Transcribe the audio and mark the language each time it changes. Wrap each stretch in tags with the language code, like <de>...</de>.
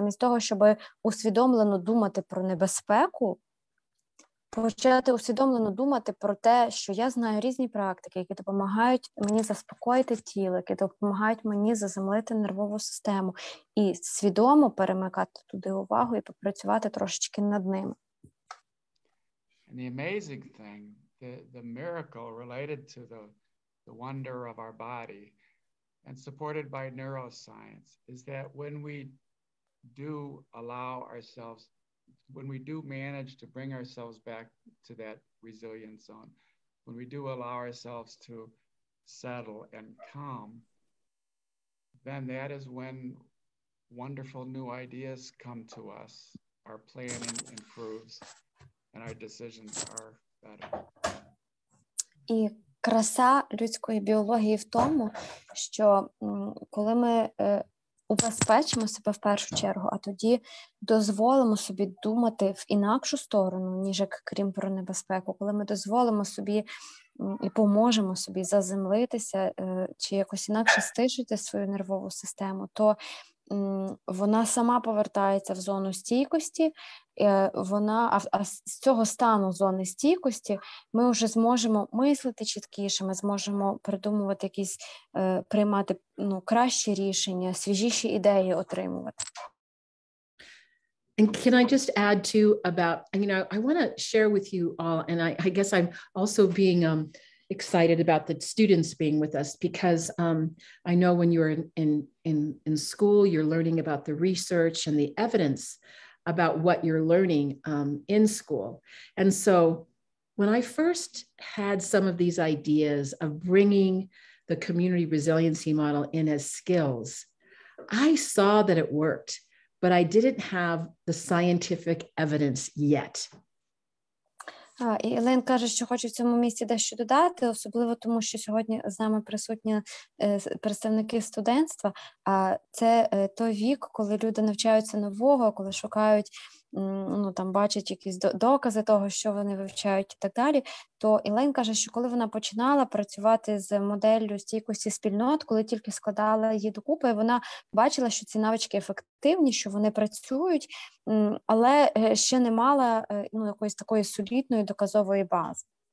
<uk>Замість того, щоб усвідомлено думати про небезпеку, почати усвідомлено думати про те, що я знаю різні практики, які допомагають мені заспокоїти тіло, які допомагають мені заземлити нервову систему, і свідомо перемикати туди увагу і попрацювати трошечки над ними.</uk> <en>And the amazing thing, the miracle related to the wonder of our body and supported by neuroscience is that when we do allow ourselves, when we do manage to bring ourselves back to that resilient zone, when we do allow ourselves to settle and calm, then that is when wonderful new ideas come to us, our planning improves, and our decisions are better.</en> <uk>І краса людської біології в тому, що коли ми убезпечимо себе в першу чергу, а тоді дозволимо собі думати в інакшу сторону, ніж як крім про небезпеку, коли ми дозволимо собі і поможемо собі заземлитися чи якось інакше стишити свою нервову систему, то вона сама повертається в зону стійкості, а з цього стану зони стійкості ми вже зможемо мислити чіткіше, ми зможемо придумувати якісь, приймати кращі рішення, свіжіші ідеї отримувати.</uk> <en>And can I just add too about, I want to share with you all, and I guess I'm also being excited about the students being with us, because I know when you're in school, you're learning about the research and the evidence about what you're learning in school. And so when I first had some of these ideas of bringing the community resiliency model in as skills, I saw that it worked, but I didn't have the scientific evidence yet.</en> <uk>І Елейн каже, що хоче в цьому місці дещо додати, особливо тому, що сьогодні з нами присутні представники студентства, а це той вік, коли люди навчаються нового, коли шукають, бачать якісь докази того, що вони вивчають і так далі, то Елейн каже, що коли вона починала працювати з моделлю стійкості спільнот, коли тільки складала її докупи, вона бачила, що ці навички ефективні, що вони працюють, але ще не мала якоїсь такої солідної доказової бази.</uk>